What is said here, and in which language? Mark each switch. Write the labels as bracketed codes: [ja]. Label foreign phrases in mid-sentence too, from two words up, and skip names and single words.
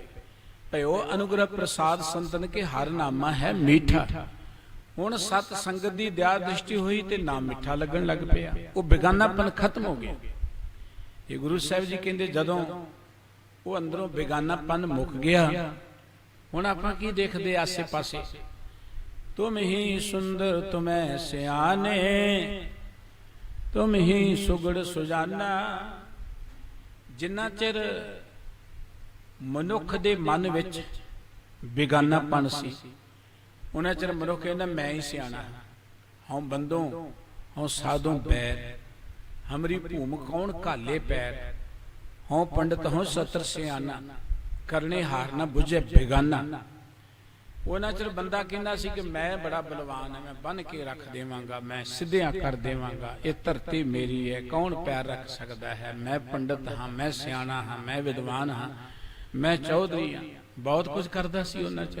[pa] ਭਇਓ ਅਨੁਗ੍ਰਹ ਪ੍ਰਸਾਦ ਸੰਤਨ ਕੇ ਹਰ ਨਾਮਾ ਹੈ ਮੀਠਾ। ਹੁਣ ਸਤ ਸੰਗਤ ਦੀ ਦਇਆ ਦ੍ਰਿਸ਼ਟੀ ਹੋਈ ਤੇ ਨਾਮ ਮਿੱਠਾ ਲੱਗਣ ਲੱਗ ਪਿਆ, ਉਹ ਬੇਗਾਨਾਪਨ ਖਤਮ ਹੋ ਗਿਆ। ਇਹ ਗੁਰੂ ਸਾਹਿਬ ਜੀ ਕਹਿੰਦੇ ਜਦੋਂ ਉਹ ਅੰਦਰੋਂ ਬੇਗਾਨਾਪਨ ਮੁੱਕ ਗਿਆ, ਹੁਣ ਆਪਾਂ ਕੀ ਦੇਖਦੇ ਆਸੇ ਪਾਸੇ? ਤੁਮ ਹੀ ਸੁੰਦਰ ਤੁਮ੍ਹੇਂ ਸਿਆਨੇ, ਤੁਮ ਹੀ ਸੁਗੜ ਸੁਜਾਨਾ। ਜਿੰਨਾ ਚਿਰ ਮਨੁੱਖ ਦੇ ਮਨ ਵਿੱਚ ਬੇਗਾਨਾਪਨ ਸੀ, ਉੰਨਾ ਚਿਰ ਮਨੁੱਖ ਕਹਿੰਦਾ ਮੈਂ ਹੀ ਸਿਆਣਾ, ਹੂੰ ਬੰਦੋਂ ਹੂੰ ਸਾਧੋਂ ਬੈਰ, ਹਮਰੀ ਭੂਮ ਕੌਨ ਕਾਲੇ ਪੈਰ, ਹੂੰ ਪੰਡਿਤ ਹੂੰ ਸਤਰ ਸਿਆਨਾ, ਕਰਨੇ ਹਾਰ ਨਾ ਬੁਝੇ ਬੇਗਾਨਾ। ਉਹਨਾਂ ਚਿਰ ਬੰਦਾ ਕਹਿੰਦਾ ਸੀ ਕਿ ਮੈਂ ਬੜਾ ਬਲਵਾਨ ਹਾਂ, ਮੈਂ ਬੰਨ ਕੇ ਰੱਖ ਦੇਵਾਂਗਾ, ਮੈਂ ਸਿੱਧਿਆਂ ਕਰ ਦੇਵਾਂਗਾ, ਇਹ ਧਰਤੀ ਮੇਰੀ ਹੈ, ਕੌਣ ਪੈਰ ਰੱਖ ਸਕਦਾ ਹੈ, ਮੈਂ ਪੰਡਤ ਹਾਂ, ਮੈਂ ਸਿਆਣਾ ਹਾਂ, ਮੈਂ ਵਿਦਵਾਨ ਹਾਂ, ਮੈਂ ਚੌਧਰੀ ਹਾਂ, ਬਹੁਤ ਕੁਝ ਕਰਦਾ ਸੀ ਉਹਨਾਂ ਚਿਰ।